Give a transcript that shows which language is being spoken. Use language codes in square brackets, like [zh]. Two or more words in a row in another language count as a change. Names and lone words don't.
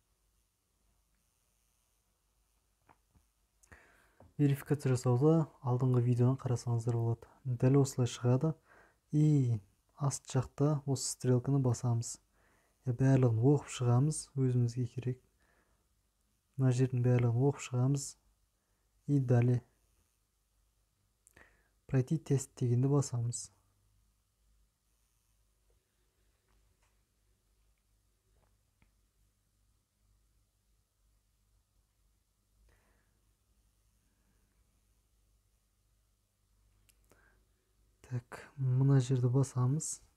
[kk] Верификация жасауда алдыңғы видеодан қарасаңыздар болады. Дәл осылай шығады. И аст жақта осы стрелканы басамыз. Барлығын оқып шығамыз, өзімізге керек. Мына жердің барлығын оқып шығамыз. [ru] И далее пройти тест [kk] дегенді басамыз. Так, мына жерді басамыз.